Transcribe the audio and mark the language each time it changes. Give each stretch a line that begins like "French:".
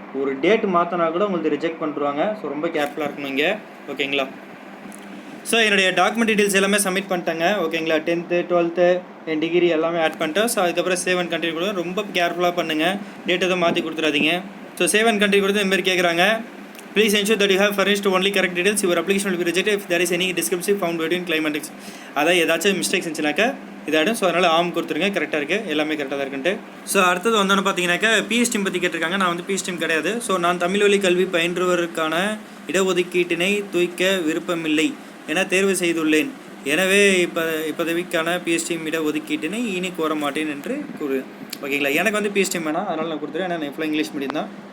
Tamil: ஒரு டேட் மாற்றினா கூட உங்களுக்கு ரிஜெக்ட் பண்ணுறாங்க. ஸோ ரொம்ப கேர்ஃபுல்லாக இருக்கணும் இங்கே. ஓகேங்களா? ஸோ என்னுடைய டாக்குமெண்ட் டீட்டெயில்ஸ் எல்லாமே சப்மிட் பண்ணிட்டாங்க. ஓகேங்களா? 10th 12th என் டிகிரி எல்லாமே ஆட் பண்ணிட்டோம். ஸோ அதுக்கப்புறம் சேவ் அண்ட் கண்டினியூ கொடுங்க. ரொம்ப கேர்ஃபுல்லாக பண்ணுங்கள். டேட் எதுவும் மாற்றி கொடுத்துடாதீங்க. ஸோ சேவ் அண்ட் கண்டினியூ கொடுத்து இந்தமாதிரி கேட்குறாங்க.
English: Please ensure that you have furnished only correct details. Your application will be rejected if there is any discrepancy found between claim and text.
Tamil: அதாவது ஏதாச்சும் மிஸ்டேக்ஸ் இருந்துச்சுனாக்கா இதாகிடும். ஸோ அதனால் ஆம் கொடுத்துருங்க. கரெக்டாக இருக்குது. எல்லாமே கரெக்டாக தான் இருக்குன்ட்டு. ஸோ அடுத்தது வந்தோன்னு பார்த்தீங்கன்னாக்கா பிஎஸ்டிஎம் பற்றி கேட்டிருக்காங்க. நான் வந்து பிஎஸ்டிஎம் கிடையாது. ஸோ நான் தமிழ் வழி கல்வி பயின்றுவதற்கான இடஒதுக்கீட்டினை தூய்க்க விருப்பமில்லை என தேர்வு செய்துள்ளேன். எனவே இப்போதவிக்கான பிஎஸ்டிஎம் இடஒதுக்கீட்டினை இனி கோர மாட்டேன் என்று கூறு. ஓகேங்களா? எனக்கு வந்து பிஎஸ்டிஎம் வேணாம். அதனால் நான் கொடுத்துருவேன். ஏன்னா நான் ஃபுல்லாக இங்கிலீஷ் மீடியம் தான்.